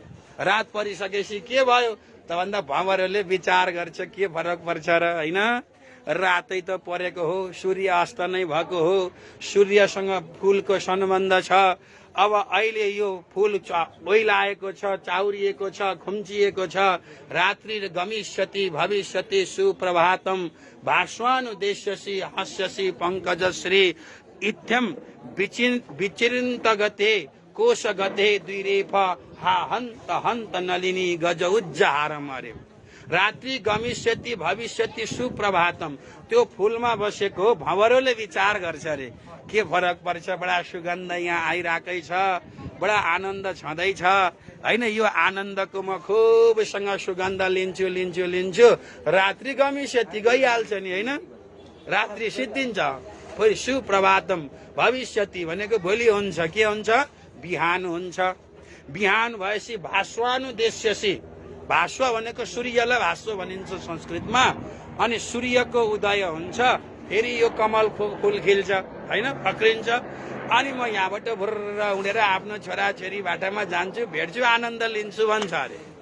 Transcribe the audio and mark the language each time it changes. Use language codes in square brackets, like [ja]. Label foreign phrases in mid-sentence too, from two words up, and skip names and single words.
[ne] रात परिसकेपछि के भयो त भन्दा भँवरले विचार गर्छ के फरक पर्छ र, हैन? रातै त परेको हो, सूर्य अस्त नै भएको हो, सूर्यसँग फूलको सम्बन्ध छ। अब अहिले यो फूल ओइलाएको छ, चाउरिएको छ, खुम्चिएको छ। [sa] रात्रि गमिष्यति भविष्यति सुप्रभातम भास्वानुदेश्यसि हास्यसि पंकजश्री इत्यम विचिन्त गते कोश गते द्विरेफ हा हन्त हन्त नलिनी गज उज्जहारम अरे। रात्रि गमिष्यति भविष्यति सुप्रभातम, [ne] त्यो फूलमा बसेको भँवरोले विचार गर्छ अरे के फरक पर्छ, बडा सुगन्ध यहाँ आइराकै छ, बडा आनन्द छँदैछ, हैन? यो आनन्दको म खुबसँग सुगन्ध लिन्छु लिन्छु लिन्छु, [sa] रात्रि गमिष्यति [ne] गइहाल्छ नि, हैन? रात्रि सिद्धिन्छ, फेरि [sa] सुप्रभातम भविष्यति [ne] भनेको भोलि हुन्छ, के हुन्छ? बिहान हुन्छ। बिहान भएपछि भास्वानुदेश्यसि, भास्व भनेको सूर्यलाई भास्व भनिन्छ संस्कृतमा, अनि सूर्यको उदय हुन्छ, फेरि यो कमल फूल खिल्छ, हैन, फक्रिन्छ। अनि म यहाँबाट भुर्र उडेर आफ्नो छोराछोरी बाटामा जान्छु, भेट्छु, आनन्द लिन्छु भन्छ अरे।